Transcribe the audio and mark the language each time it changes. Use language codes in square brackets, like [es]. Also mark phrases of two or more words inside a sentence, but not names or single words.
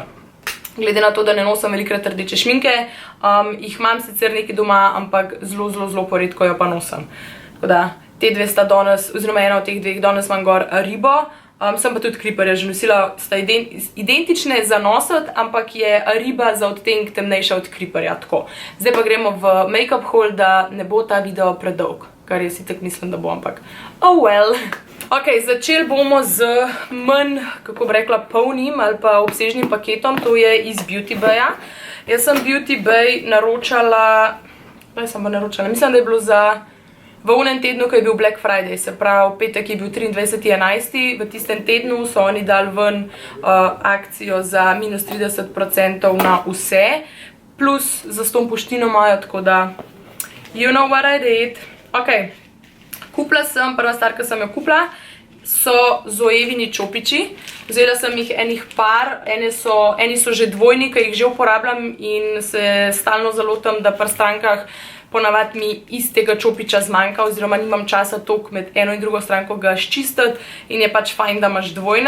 [sl] Glede na to, da ne nosim velikrat rdeče šminke, jih imam sicer nekaj doma, ampak zelo poredko jo pa nosim. Tako da, te dve sta danes, oziroma ena od teh dveh danes imam gor Aribo, sem pa tudi Creeperja že nosila, sta identične za nositi, ampak je Ariba za odtenk temnejša od Creeperja, tako. Zdaj pa gremo v [en] make-up haul, [sl] da ne bo ta video predolg, kar jaz itak mislim, da bo, ampak [en] oh well. [sl] Ok, začeli bomo z manj, kako bi rekla, polnim ali pa obsežnim paketom, to je iz Beauty Baya. Jaz sem Beauty Bay naročala, mislim, da je bilo v unem tednu, ko je bil Black Friday, se pravi, petek je bil 23.11. V tistem tednu so oni dali ven akcijo za minus 30% na vse, plus zastonj poštino imajo, tako da [en] you know what I did. [sl] Ok, kupila sem, prva stvar, ki sem jo kupila, so Zoevini čopiči. Vzela sem jih enih par, eni so že dvojni, ki jih že uporabljam in se stalno zalotam, da pri strankah ponavadi mi istega čopiča zmanjka oziroma nimam časa toliko med eno in drugo stranko ga ščistiti in je pač fajn, da imaš dvojne.